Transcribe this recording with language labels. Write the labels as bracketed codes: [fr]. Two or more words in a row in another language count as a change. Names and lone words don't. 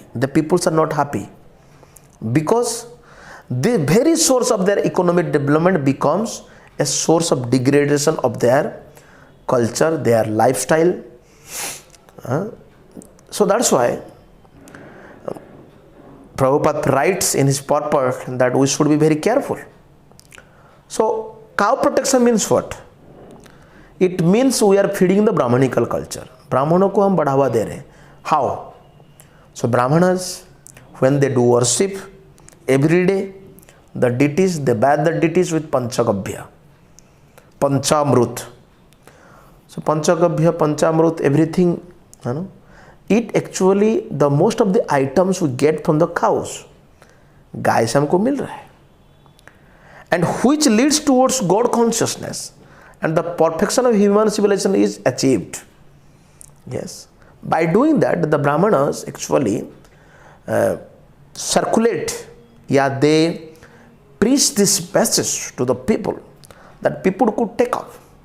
[en] The peoples are not happy because the very source of their economic development becomes a source of degradation of their culture, their lifestyle. So that's why Prabhupada writes in his purport that we should be very careful. So cow protection means what? It means we are feeding the Brahmnical culture. [hi] ब्राह्मणों को हम बढ़ावा दे रहे. [en] How? So Brahmanas, when they do worship every day, the deities, they bathe the deities with Panchagabhya, Panchamrut. So Panchagabhya, Panchamrut, everything, it actually, the most of the items we get from the cows. [hi] गाय से हमको मिल रहा है. [en] And which leads towards God consciousness. And the perfection of human civilization is achieved. Yes. By doing that, the Brahmanas actually circulate, they preach this message to the people that people could take off.